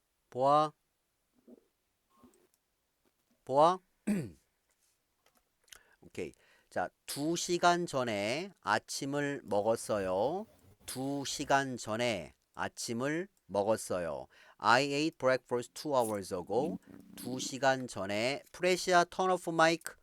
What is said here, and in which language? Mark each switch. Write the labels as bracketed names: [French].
[Korean] 보아. 보아. 오케이. 자, 2시간 전에 아침을 먹었어요. 2시간 전에 아침을 먹었어요. [English] I ate breakfast 2 hours ago. [Korean] 2시간 전에 프레시아 [English] turn off mic.